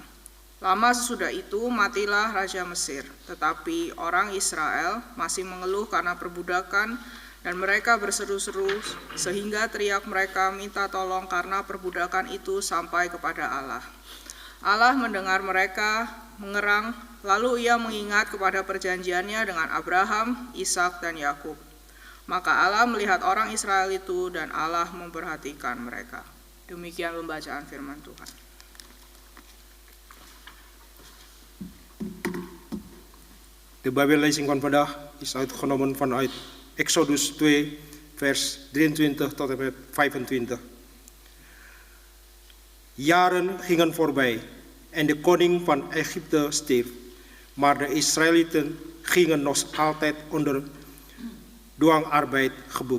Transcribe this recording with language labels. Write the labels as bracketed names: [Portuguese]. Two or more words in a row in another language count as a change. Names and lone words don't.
[Indonesian] Lama sesudah itu matilah Raja Mesir, tetapi orang Israel masih mengeluh karena perbudakan dan mereka berseru-seru sehingga teriak mereka minta tolong karena perbudakan itu sampai kepada Allah. Allah mendengar mereka mengerang, lalu ia mengingat kepada perjanjiannya dengan Abraham, Ishak, dan Yakub. Maka Allah melihat orang Israel itu dan Allah memperhatikan mereka. Demikian pembacaan firman Tuhan. [Dutch] De Bijbel lezing van vandaag is uitgenomen vanuit Exodus 2 vers 23 tot en met 25. Jaren gingen voorbij en de koning van Egypte stierf, maar de Israëlieten gingen nog altijd onder dwangarbeid gebukt.